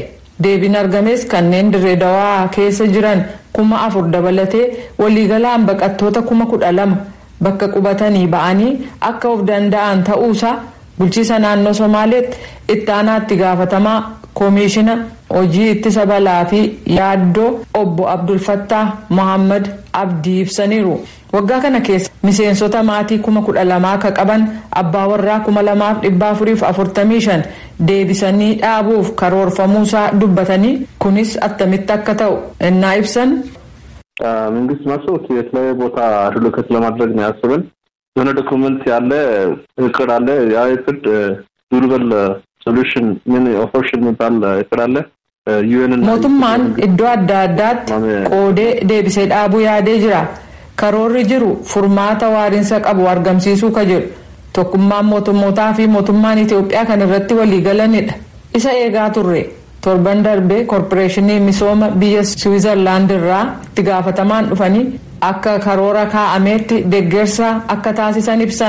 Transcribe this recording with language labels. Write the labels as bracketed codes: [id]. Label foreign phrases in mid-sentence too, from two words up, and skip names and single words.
[om] Deebiin argames kanneen Dirree Dawaa keessa jiran 4,000 dabalatee waliigalaan baqattoota 12,000 bakka qubatanii ba'anii akka of danda'an ta'uusaa bulchiisa naannoo Somaaleetti itti aanaatti gaafatamaa koomishina hojii ittisa balaa fi yaaddoo obbo Abdul Fattah Mohammad Abdii ibsaniiru. Waggaa kana keessa miseensota maatii 12,000 akka qaban abbaa warraa 2,445 deebisanii dhaabuuf karoorfamuusaa dubbatanii kunis attamitti akka ta'u innaa ibsan. [am] መንግስት ማሰብ የተለያየ ቦታ ሪሎኬት ለማድረግ ነው ያሰበን። የሆነ ዶክመንት ያለ እቅድ አለ። ያ እቅድ [en] durable solution [am] ምን ኦፕሽን የሚባል እቅድ አለ። [om] mootummaan iddoo adda addaatti qoodee deebisee dhaabuu yaadee jira. Karoorri jiru furmaata waariinsa qabu argamsiisuu ka jedhu tokkummaan mootummootaa fi mootummaan Itoophiyaa kan irratti waliigalanidha. Isa eegaa turre. Torban darbee koorporeeshinii misooma biyya Switzerland irraa itti gaafatamaan dhufanii akka karoora kaa'ameetti deeggarsa akka taasisan ibsan.